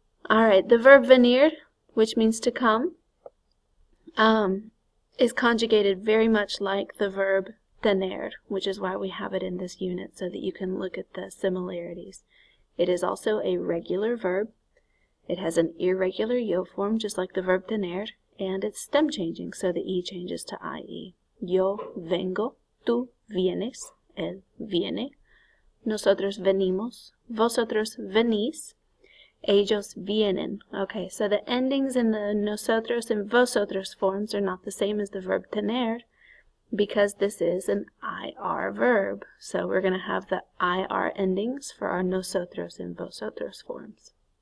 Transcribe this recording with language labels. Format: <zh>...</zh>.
<en>Alright, the verb venir, which means to come, is conjugated very much like the verb tener, which is why we have it in this unit so that you can look at the similarities. It is also a regular verb. It has an irregular yo form just like the verb tener, and it's stem changing, so the E changes to IE.</en> <es>Yo vengo, tú vienes, él viene, nosotros venimos, vosotros venís, ellos vienen.</es> <en>Okay, so the endings in the nosotros and vosotros forms are not the same as the verb tener because this is an IR verb. So we're going to have the IR endings for our nosotros and vosotros forms.</en>